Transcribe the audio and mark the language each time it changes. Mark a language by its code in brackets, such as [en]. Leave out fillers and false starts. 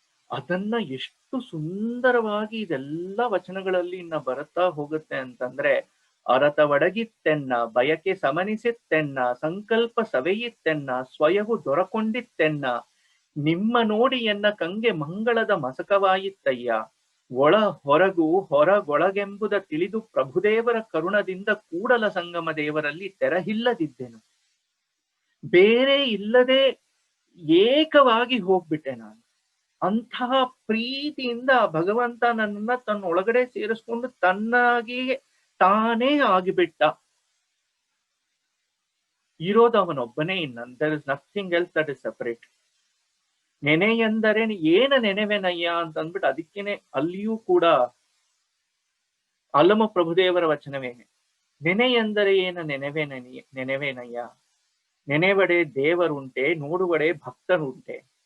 [kn] ಅದನ್ನ ಎಷ್ಟು ಸುಂದರವಾಗಿ ಇದೆಲ್ಲ ವಚನಗಳಲ್ಲಿ ಇನ್ನ ಬರುತ್ತಾ ಹೋಗುತ್ತೆ ಅಂತಂದ್ರೆ, ಅರತ ಒಡಗಿತ್ತೆನ್ನ, ಬಯಕೆ ಸಮನಿಸಿತ್ತೆನ್ನ, ಸಂಕಲ್ಪ ಸವೆಯಿತ್ತೆನ್ನ, ಸ್ವಯವು ದೊರಕೊಂಡಿತ್ತೆನ್ನ, ನಿಮ್ಮ ನೋಡಿ ಎನ್ನ ಕಂಗೆ ಮಂಗಳದ ಮಸಕವಾಯಿತ್ತಯ್ಯ, ಒಳ ಹೊರಗು ಹೊರಗೊಳಗೆಂಬುದ ತಿಳಿದು ಪ್ರಭುದೇವರ ಕರುಣದಿಂದ ಕೂಡಲ ಸಂಗಮ ದೇವರಲ್ಲಿ ತೆರಹಿಲ್ಲದಿದ್ದೆನು. ಬೇರೆ ಇಲ್ಲದೆ ಏಕವಾಗಿ ಹೋಗ್ಬಿಟ್ಟೆ ನಾನು. ಅಂತಹ ಪ್ರೀತಿಯಿಂದ ಭಗವಂತ ನನ್ನನ್ನ ತನ್ನ ಒಳಗಡೆ ಸೇರಿಸ್ಕೊಂಡು ತನ್ನಾಗಿ ತಾನೇ ಆಗಿಬಿಟ್ಟ. ಇರೋದು ಅವನೊಬ್ಬನೇ, [en] there is nothing else that is separate. [kn] ನೆನೆ ಎಂದರೆ ಏನ ನೆನೆವೆನಯ್ಯ ಅಂತ ಅಂದ್ಬಿಟ್ಟು ಅದಕ್ಕೇನೆ ಅಲ್ಲಿಯೂ ಕೂಡ ಅಲ್ಲಮ ಪ್ರಭುದೇವರ ವಚನವೇನೆ. ನೆನೆ ಎಂದರೆ ಏನ ನೆನೆವೇನಯ್ಯ, ನೆನೆವಡೆ ದೇವರುಂಟೆ, ನೋಡುವಡೆ ಭಕ್ತರುಂಟೆ.